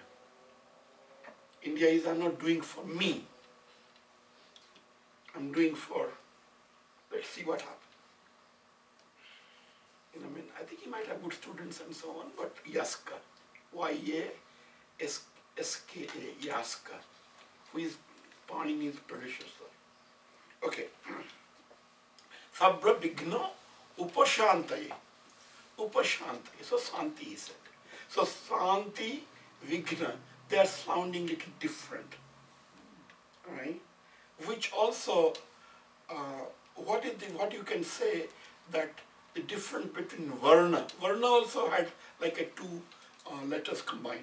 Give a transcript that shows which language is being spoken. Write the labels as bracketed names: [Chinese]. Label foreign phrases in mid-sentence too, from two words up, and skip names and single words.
[English] India is, I'm not doing for me. I'm doing for, let's see what happens. You know what I mean? I think he might have good students and so on, but Yaska, Y-A-S-K-A, Yaska, who is Panini's predecessor. Okay. [Sanskrit] Sabra Vigna Upashantaye. Upashantaye. [English] So Santi he said. So Santi, Vigna, they are sounding a little different. Right? Which also, what you can say that the difference between Varna also had like a two letters combined.